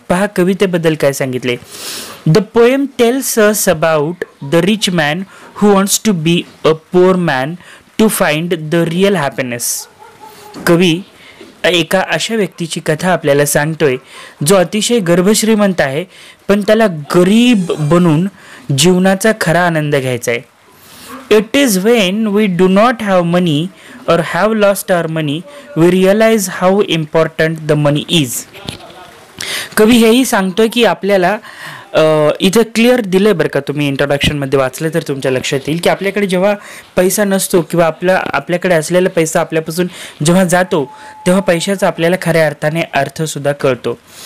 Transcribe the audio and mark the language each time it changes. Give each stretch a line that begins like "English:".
Marathi: पहा कवितेबद्दल काय सांगितले.
English: The poem tells us about the rich man who wants to be a poor man to find the real happiness.
Marathi: कवी एका अशा व्यक्तीची कथा आपल्याला सांगतोय जो अतिशय गर्भश्रीमंत आहे पण त्याला गरीब बनून जीवनाचा खरा आनंद घ्यायचा आहे.
English: It is when we do not have money or have lost our money, we realize how important the money is.
Marathi: कवी हेही सांगतोय की आपल्याला इथं क्लिअर दिलंय बरं का, तुम्ही इंट्रोडक्शनमध्ये वाचलं तर तुमच्या लक्षात येईल की आपल्याकडे जेव्हा पैसा नसतो किंवा आपल्याकडे असलेला पैसा आपल्यापासून जेव्हा जातो तेव्हा पैशाचा आपल्याला खऱ्या अर्थाने अर्थसुद्धा कळतो.